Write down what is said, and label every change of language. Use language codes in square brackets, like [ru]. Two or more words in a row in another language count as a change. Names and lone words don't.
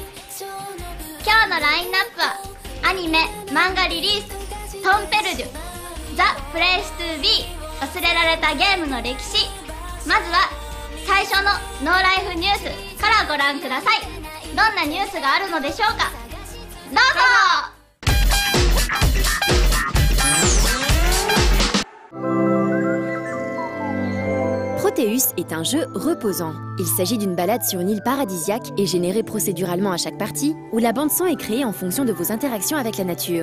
[ja] 今日のラインナップはアニメ漫画リリーストンペルデュザ・プレイス 2B 忘れられたゲームの歴史。まずは最初のノーライフニュースからご覧ください。どんなニュースがあるのでしょうか。どうぞ。 [fr] Proteus est un jeu reposant. Il s'agit d'une balade sur une île paradisiaque et générée procéduralement à chaque partie, où la bande-son est créée en fonction de vos interactions avec la nature.